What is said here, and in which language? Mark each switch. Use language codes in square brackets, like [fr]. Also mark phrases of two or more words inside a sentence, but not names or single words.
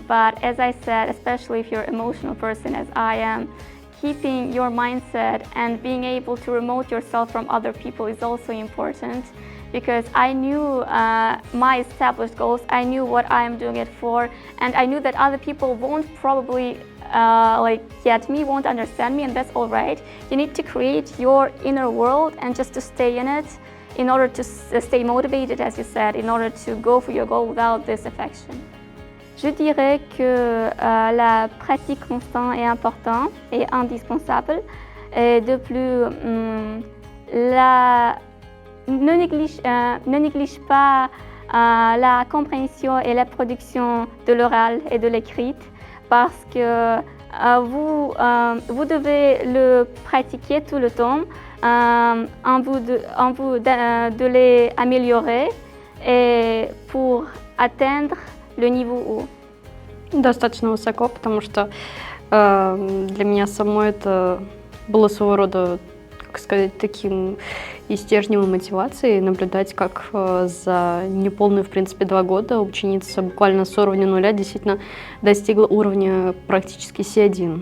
[en] But as I said, especially if you're an emotional person, as I am, keeping your mindset and being able to remote yourself from other people is also important, because I knew my established goals, I knew what I am doing it for, and I knew that other people won't probably get me, won't understand me, and that's all right. You need to create your inner world and just to stay in it in order to stay motivated, as you said, in order to go for your goal without this affection. [fr] Je dirais que la pratique constante est importante et indispensable. Et de plus, ne néglige pas la compréhension et la production de l'oral et de l'écrit, parce que vous devez le pratiquer tout le temps en vue de les améliorer et pour atteindre le niveau U. [ru] Достаточно высоко, потому что для меня самой это было своего рода, как сказать, таким и стержнем и мотивацией наблюдать, как за неполные, в принципе, 2 года ученица буквально с уровня 0 действительно достигла уровня практически C1.